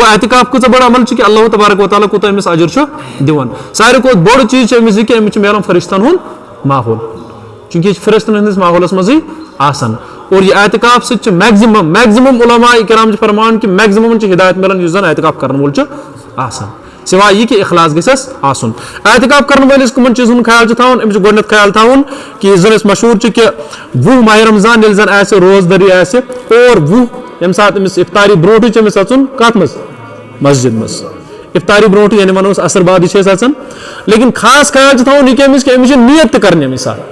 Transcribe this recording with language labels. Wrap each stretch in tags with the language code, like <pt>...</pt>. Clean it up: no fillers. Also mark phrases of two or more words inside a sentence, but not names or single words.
<ks>اعتکاف کۭژاہ بٔڑ عمل چھُ کہ اللہ تبارک و تعالیٰ کوٗتاہ أمِس اجر چھُ دِوان ساروی کھۄتہٕ بوٚڑ چیٖز چھُ أمِس یہِ کہ أمِس چھُ میلان فرشتن ہُنٛد ماحول چوٗنٛکہِ یہِ چھُ فرشتن ہٕنٛدِس ماحولس منٛزٕے آسان اور یہ اعتکاف سۭتۍ چھُ میکزِمم علماء کرام چھِ فرمان کہ میکزِمم چھِ ہدایت ملان یُس زن اعتکاف کرن وول چھُ آسان سوائے یہ کہ اخلاص گژھٮ۪س آسُن اعتکاف کرن وٲلِس کٕمن چیٖزن ہُنٛد خیال چھُ تھاوُن أمِس چھُ گۄڈٕنیتھ خیال تھاوُن کہ یُس زن أسۍ مشہوٗر چھُ کہ 20 ماہِ رمضان ییٚلہِ زن آسہِ روزدٔری آسہِ اور 20 ییٚمہِ ساتہٕ أمِس افطاری برونٛٹھٕے چھُ أمِس اژُن کتھ منٛز مسجد منٛز افطاری برونٛٹھٕے یعنی ونو أسۍ عصر بعدٕے چھِ أسۍ اژان لیکن خاص خیال چھُ تھاوُن یہِ کہ أمِس چھِ نیت تہِ کرٕنۍ أمِس</ks>